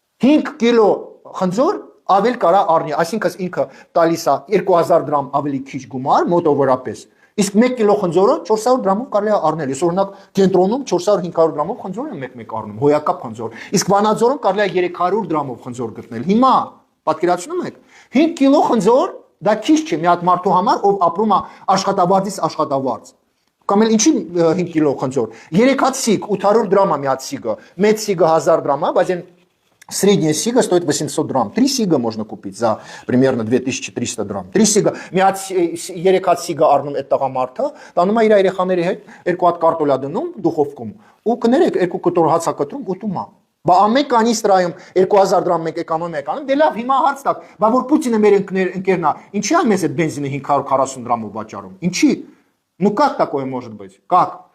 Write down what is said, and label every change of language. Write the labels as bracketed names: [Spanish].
[Armenian] 5 կիլո խնձոր ավել կարա առնի, այսինքն ինքը տալիս է 2000 դրամ ավելի քիչ գումար մոտավորապես։ Իսկ 1 կիլո խնձորը 400 դրամով կարելի է առնել։ Ես օրինակ կենտրոնում 400-500 դրամով խնձոր եմ մեկ-մեկ առնում, հոյակապ խնձոր։ Իսկ Վանաձորում կարելի է 300 դրամով խնձոր գտնել։ Հիմա պատկերացնում եք, 5 կիլո խնձոր դա քիչ չէ մի հատ մարդու համար, ով ապրում է աշխատավարձից աշխատավարձ։ Կամ էլ ինչի 5 կիլո խնձոր։ 3 հատ սիգ 800 դրամ է մի հատ сига, մեծ сига 1000 драмов, բայց այն [Russian] средняя сига стоит 800 драм. 3 сига можно купить за примерно 2300 драм. [Armenian] 3 сига, մի հատ 3 հատ сига առնում այդ տղամարդը, տանում է իր երեխաների հետ, 2 հատ կարտոլ է դնում դուխովքում, ու կներեք 2 կտոր հաց է կտրում, ուտում է։ Բա ամեն կանիստրայում 2000 դրամ մեկ էկոնոմիա կանում, դե լավ հիմա հարց տակ, բա որ Պուտինը մեր ընկերն է, ինչի է մեզ այդ բենզինը 540 դրամով վաճառում։ Ինչի։ [Russian] Ну как такое может быть? Как?